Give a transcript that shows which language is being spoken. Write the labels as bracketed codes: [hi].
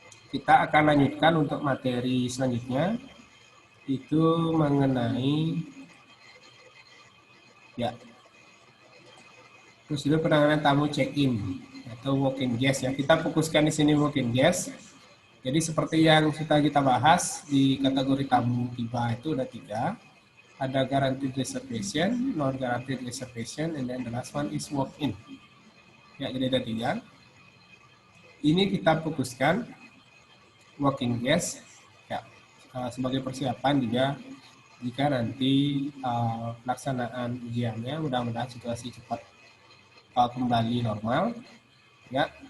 [id] Kita akan lanjutkan untuk materi selanjutnya, itu mengenai ya prosedur penanganan tamu check-in atau walk-in guest ya. Kita fokuskan di sini walk-in guest. Jadi seperti yang sudah kita bahas di kategori tamu tiba itu ada 3. Ada [en] guaranteed reservation, non guaranteed reservation, and then the last one is walk-in. [id] Ya, jadi ada 3. Ini kita fokuskan working guest ya, sebagai persiapan juga jika nanti pelaksanaan ujiannya mudah-mudahan situasi cepat kembali normal ya.